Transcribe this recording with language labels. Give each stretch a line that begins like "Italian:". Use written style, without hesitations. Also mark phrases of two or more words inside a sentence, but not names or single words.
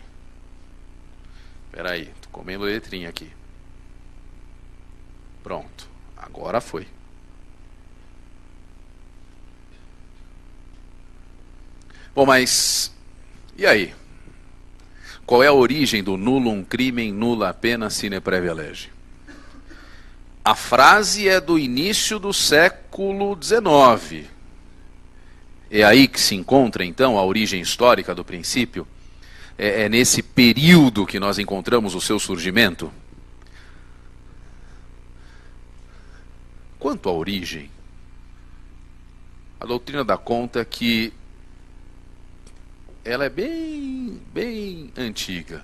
Portuguese: Espera aí, estou comendo letrinha aqui. Pronto, agora foi. Bom, mas e aí? Qual é a origem do
Latin: nullum crimen nulla pena sine previa lege?
Portuguese: A frase é do início do século XIX. É aí que se encontra, então, a origem histórica do princípio? É nesse período que nós encontramos o seu surgimento? Quanto à origem, a doutrina dá conta que ela é bem antiga.